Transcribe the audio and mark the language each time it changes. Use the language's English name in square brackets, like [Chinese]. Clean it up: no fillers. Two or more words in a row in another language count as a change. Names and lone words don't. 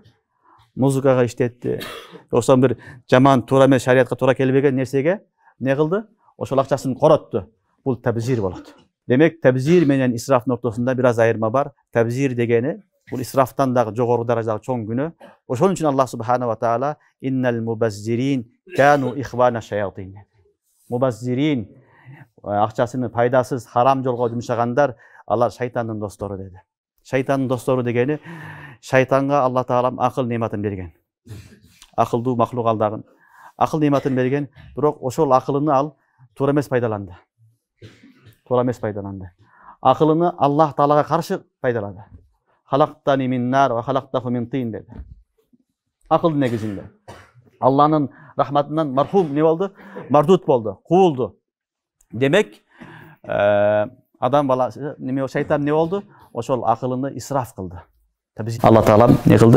[Kyrgyz] Музыкага иштетти. Ошон бир жаман туура эмес шариятка туура келбеген нерсеге не кылды? Ошол акчасын коротту. Бул табзир болот. Демек, табзир менен исрафтын ортосунда бир аз айырма бар. Табзир дегени бул исрафтан дагы жогору даражадагы чоң күнөө. Ошон үчүн [Arabic] الله سبحانه وتعالى إن المبذرين كانوا إخوان الشياطين. [Kyrgyz] Мубаззирин акчасыны пайдасыз харам жолго жумшагандар, алар шайтандын достору деди. Шайтандын достору дегени шайтанга Алла Таала акыл нематын берген. Акылдуу махлук алдагын. Акыл нематын берген, бирок ошол акылыны ал туура эмес пайдаланды. Акылыны Аллах Таалага каршы пайдалады. [Arabic] خلقتني من نار وخلقته من طين [Kyrgyz] dedi. Акылдын негизинде. Алланын рахматынан мархум не болду? Мардут болду, куулду. Демек, адам баласы шайтан не болду? Ошол акылыны исраф кылды. Алла Таала не кылды?